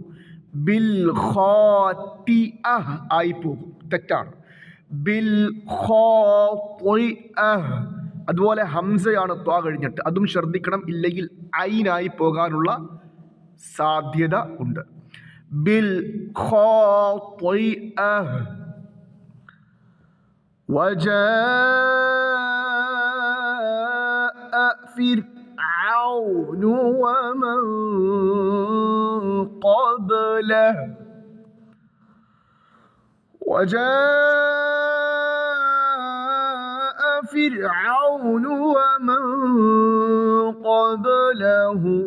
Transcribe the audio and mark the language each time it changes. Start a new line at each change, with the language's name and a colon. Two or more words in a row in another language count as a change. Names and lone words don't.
Malayalam: ബിൽ ആയി പോകും, തെറ്റാണ്. ബിൽ അതുപോലെ ഹംസയാണ് ത്വാ കഴിഞ്ഞിട്ട്, അതും ശ്രദ്ധിക്കണം, ഇല്ലെങ്കിൽ ഐനായി പോകാനുള്ള സാധ്യത ഉണ്ട്.
Arabic: ബിൽ وجاء فرعون ومن قبله وجاء فرعون ومن قبله